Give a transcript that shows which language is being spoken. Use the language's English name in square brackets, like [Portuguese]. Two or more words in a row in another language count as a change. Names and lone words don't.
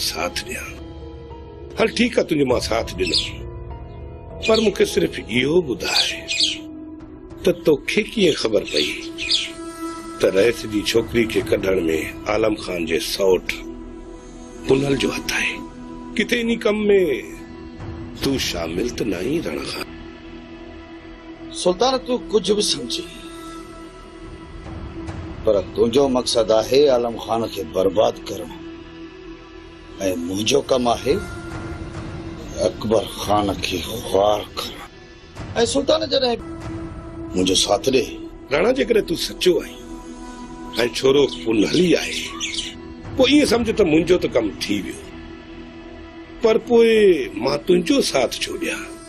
[Sindhi] साथ ॾियां हल ठीकु आहे तुंहिंजो मां साथ ॾिनो पर मूंखे सिर्फ़ इहो ॿुधाए त तोखे कीअं ख़बर पई त रईस जी छोकिरी खे कढण में आलम खान जे सौट पुनल जो हथ आहे किथे इन कम में तू शामिल त न आहीं राणा खान सुल्तान तू कुछ भी समझी पर तुंहिंजो मक़सद आहे आलम खान खे बर्बाद करणु ऐं मुंहिंजो कमु आहे अकबर खान खे ख्वार करणु ऐं सुल्तान जॾहिं मुंहिंजो साथ ॾे राणा जेकॾहिं तूं सचो आहीं ऐं छोरो पुनहली आहे पोइ ईअं सम्झ त मुंहिंजो त कमु थी वियो पर पोइ मां तुंहिंजो साथ छो ॾियां